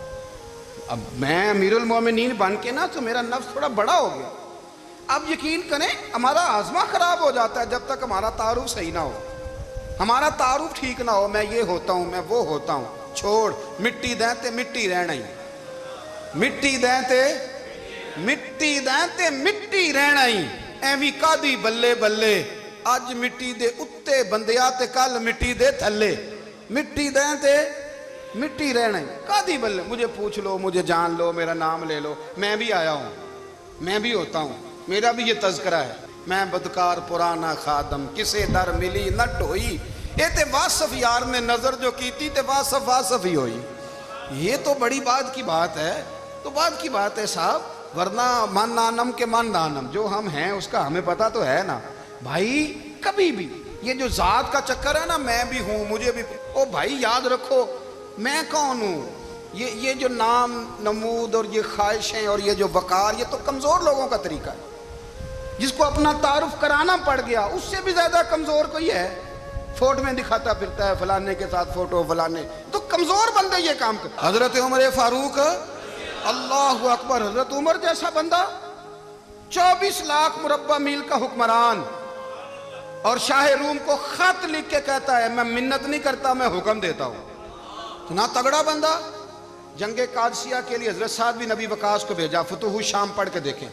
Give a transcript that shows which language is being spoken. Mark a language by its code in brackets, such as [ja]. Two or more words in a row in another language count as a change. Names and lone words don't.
[ur] اب میں امیر المومنین بن کے نا تو میرا نفس تھوڑا بڑا ہو گیا. اب یقین کریں ہمارا ہاضمہ خراب ہو جاتا ہے جب تک ہمارا تعارف صحیح نہ ہو، ہمارا تعارف ٹھیک نہ ہو. میں یہ ہوتا ہوں، میں وہ ہوتا ہوں. [pa] چھوڑ مٹی دیں تے مٹی رہنا ہی، مٹی دیں تے مٹی دیں تے مٹی رہنا ہی. ایویں کادی بلے بلے اج مٹی دے اتے بندیا تے کل مٹی دے تھلے. مٹی دیں تے مٹی رہنا ہی کادی بلے. [ur] مجھے پوچھ لو، مجھے جان لو، میرا نام لے لو، میں بھی آیا ہوں، میں بھی ہوتا ہوں، میرا بھی یہ تذکرہ ہے. [pa] میں بدکار پرانا خادم کسے در ملی نہ ٹوئی. اے تے واصف یار نے نظر جو کی تھی تے واصف واصف ہی ہوئی. [ur] یہ تو بڑی بات کی بات ہے، تو بات کی بات ہے صاحب. ورنہ من نانم کے من نانم، جو ہم ہیں اس کا ہمیں پتہ تو ہے نا بھائی. کبھی بھی یہ جو ذات کا چکر ہے نا میں بھی ہوں مجھے بھی، او بھائی یاد رکھو میں کون ہوں. یہ جو نام نمود اور یہ خواہشیں اور یہ جو وقار، یہ تو کمزور لوگوں کا طریقہ ہے. جس کو اپنا تعارف کرانا پڑ گیا اس سے بھی زیادہ کمزور کوئی ہے. فوٹو میں دکھاتا پھرتا ہے فلانے کے ساتھ فوٹو فلانے، تو کمزور بندے یہ کام کرتے. حضرت عمر فاروق اللہ [ar] اللہ اکبر, [ur] حضرت عمر جیسا بندہ، 24 لاکھ مربع میل کا حکمران، اور شاہ روم کو خط لکھ کے کہتا ہے میں منت نہیں کرتا، میں حکم دیتا ہوں. تو نا تگڑا بندہ. جنگ قادسیہ کے لیے حضرت سعد بن نبی وقاص کو بھیجا، فتوح شام پڑھ کے دیکھیں.